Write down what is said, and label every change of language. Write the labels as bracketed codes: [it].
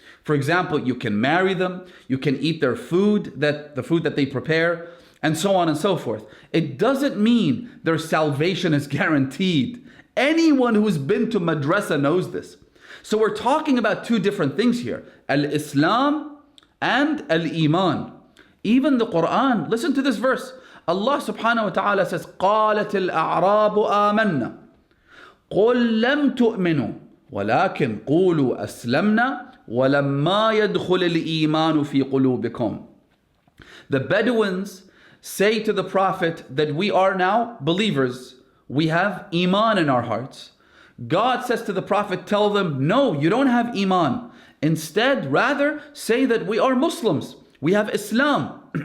[en] For example, you can marry them, you can eat their food, the food that they prepare, and so on and so forth. It doesn't mean their salvation is guaranteed. Anyone who's been to madrasa knows this. So we're talking about two different things here, al-Islam and al-Iman. Even the Quran, listen to this verse. [ar] Allah subhanahu wa ta'ala says, قَالَتِ الْأَعْرَابُ آمَنَّا قُلْ لَمْ تُؤْمِنُوا وَلَكِنْ قُولُوا أَسْلَمْنَا وَلَمَّا يَدْخُلِ الْإِيمَانُ فِي قُلُوبِكُمْ. [en] The Bedouins say to the Prophet that we are now believers. We have Iman in our hearts. God says to the Prophet, tell them, no, you don't have Iman. Instead, rather, say that we are Muslims. We have Islam.